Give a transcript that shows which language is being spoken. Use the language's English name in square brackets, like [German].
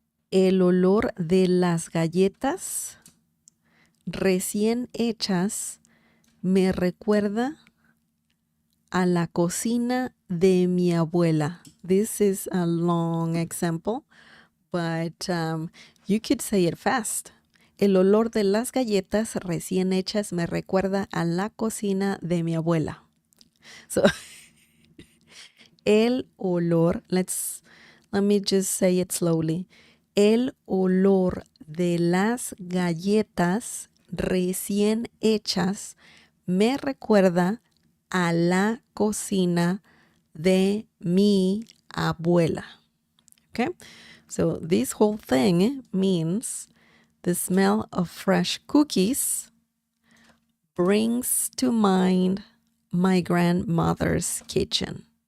[Spanish] El olor de las galletas recién hechas me recuerda a la cocina de mi abuela. [English] This is a long example, but you could say it fast. [Spanish] El olor de las galletas recién hechas me recuerda a la cocina de mi abuela. [English] So, el olor, let me just say it slowly. [Spanish] El olor de las galletas recién hechas me recuerda a la cocina de mi abuela. [English] Okay, so this whole thing means the smell of fresh cookies brings to mind my grandmother's kitchen.